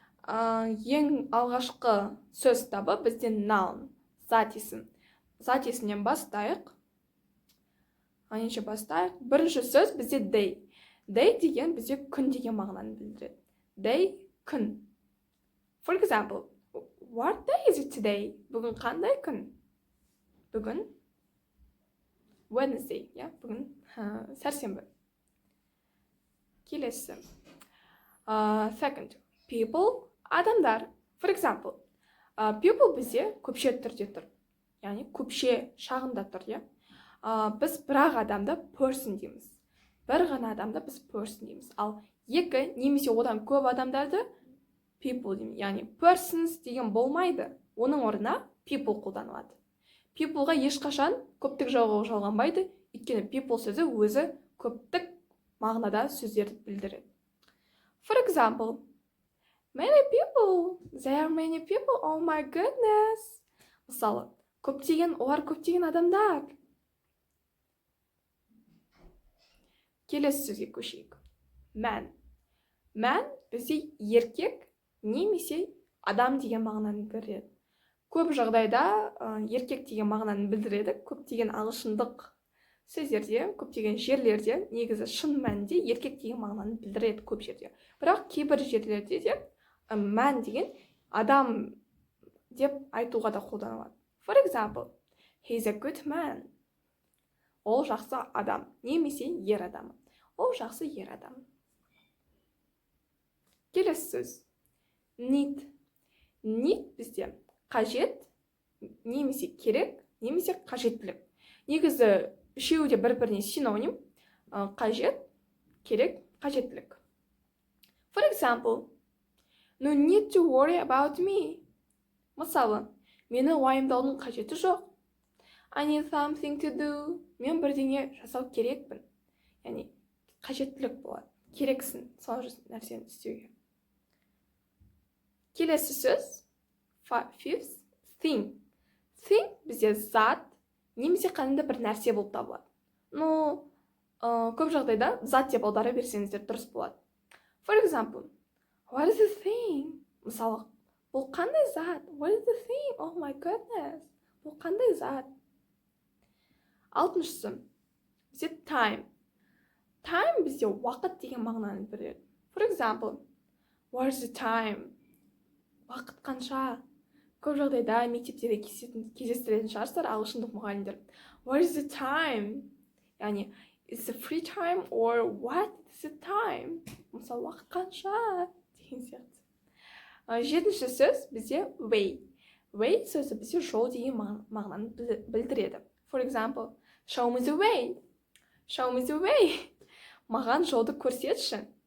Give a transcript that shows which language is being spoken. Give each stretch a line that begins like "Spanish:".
Kazakh: Ең алғашқы сөз табы бізде noun, зат есім. Зат есімнен бастайық. Айынша бастайық. Бірінші сөз бізде day. Day деген бізде күн деген мағынаны білдіреді. Day, күн.
English: For example, what day is it today?
Kazakh: Бүгін қандай күн? Бүгін Wednesday, бүгін сәрсенбі. Келесі.
English: Second, people, адамдар. For example,
Kazakh: people бізде көпше түрде тұр. Яғни көпше шағында тұр, Біз бірақ адамды person дейміз. Бір ғана адамды біз person дейміз. Ал екі немесе одан көп адамдарды people дейміз. Яғни persons деген болмайды. Оның орнына people қолданылады. Peopleға ешқашан көптік жауға жалғанбайды. Өйткені people сөзі өзі көптік мағынада сөздерді білдіреді.
English: For example, many people. There are many people. Oh my goodness.
Kazakh: Мысалы, олар көптеген адамдар. Келесі сөзге көшейік. Man. Man бізде еркек немесе адам деген мағынаны білдіреді. Көп жағдайда еркек деген мағынаны білдіреді. Көптеген ағылшындық сөздерде, көптеген жерлерде негізі шын мәнінде еркек деген мағынаны білдіреді көп жерде. Бірақ кейбір жерлерде де man деген адам деп айтуға да қолданылады.
English: For example, he's a good man.
Kazakh: Ол жақсы адам, немесе ер адам. Ол жақсы ер адам. Келесі сөз. Need. Need бізде қажет, немесе керек, немесе қажеттілік. Негізі үшеуі де бір-біріне синоним. Қажет, керек, қажеттілік.
English: For example, no need to worry about me.
Kazakh: Мысалы, мені уайымдаудың қажеті жоқ.
English: I need something to do.
Kazakh: Мен бірдеңе жасау керекпін. Яғни қажеттілік болады. Керексің сол нәрсені істеуге. Келесі сөз. Fifth, thing. Thing бізде зат, немесе қандай бір нәрсе болып табылады. Көп жағдайда зат деп аудара берсеңіздер дұрыс болады.
English: For example, what is the thing?
Kazakh: Мысалы, бұл қандай зат?
English: What is the thing? Oh my goodness.
Kazakh: Бұл қандай зат? Алтыншысы. Бізде time. Time бізде уақыт деген мағынаны білдіреді.
English: For example, what is the time?
Kazakh: Уақыт қанша? Көп жағдайда мектептерде кездестіретін шығарсыздар ағылшындық мұғалімдер.
English: What is the time?
Kazakh: Яғни
English: Is it free time or what is the time?
Kazakh: Мысалы, уақыт қанша деген сияқты. Жетінші сөз бізде way. Way сөзі бізде жол деген мағынаны білдіреді.
English: For example, show me the way. Show me the way.
Kazakh: Маған жолды көрсетші.